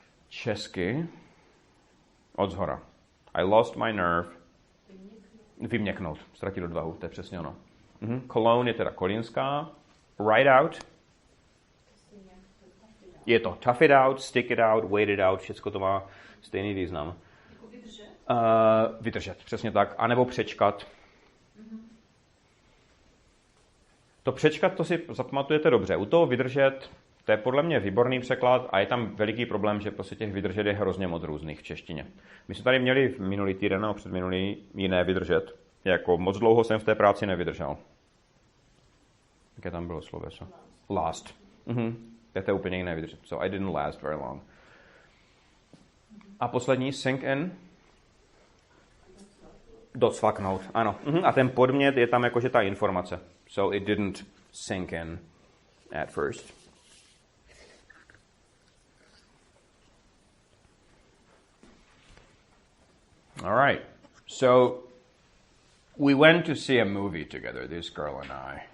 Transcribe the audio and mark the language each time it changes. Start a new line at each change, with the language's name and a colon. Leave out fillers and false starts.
Czech: Česky. Odzhora.
English: I lost my nerve.
Czech: Vyměknout. Ztratil odvahu. To je přesně ono. Cologne je teda kolínská.
English: Write out.
Czech: Je to
English: tough it out, stick it out, wait it out.
Czech: Všecko to má stejný význam. Vydržet. Přesně tak. A nebo přečkat. To přečkat, to si zapamatujete dobře. U toho vydržet, to je podle mě výborný překlad a je tam veliký problém, že prostě těch vydržet je hrozně moc různých v češtině. My jsme tady měli minulý týden nebo předminulý jiné vydržet. Jako moc dlouho jsem v té práci nevydržel. Jaké tam bylo sloveso? Last. To je úplně jiné vydržet.
English: So I didn't last very long.
Czech: A poslední,
English: sink in.
Czech: Docvaknout, ano. A ten podmět je tam jakože ta informace.
English: So it didn't sink in at first. All right. So we went to see a movie together, this girl and I.